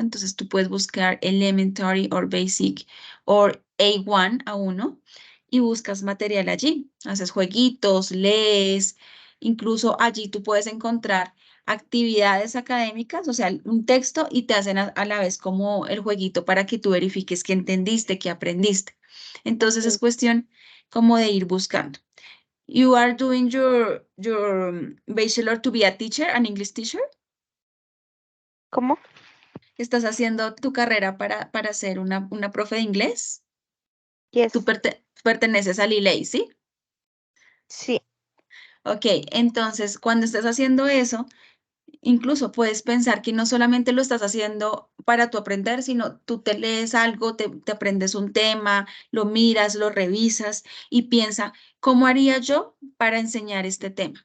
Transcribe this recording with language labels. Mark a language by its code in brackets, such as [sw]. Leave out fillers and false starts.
[es] Entonces tú puedes buscar Elementary or Basic o A1 a uno y buscas material allí, haces jueguitos, lees, incluso allí tú puedes encontrar actividades académicas, o sea, un texto y te hacen a la vez como el jueguito para que tú verifiques que entendiste, que aprendiste. Entonces es cuestión como de ir buscando. [en] You are doing your bachelor to be a teacher, an English teacher. [es] ¿Cómo? ¿Estás haciendo tu carrera para ser una profe de inglés? Tú [en] Yes. [es] perteneces al ILEI, ¿sí? Sí. Ok, entonces cuando estés haciendo eso, incluso puedes pensar que no solamente lo estás haciendo para tu aprender, sino tú te lees algo, te aprendes un tema, lo miras, lo revisas y piensa, ¿cómo haría yo para enseñar este tema?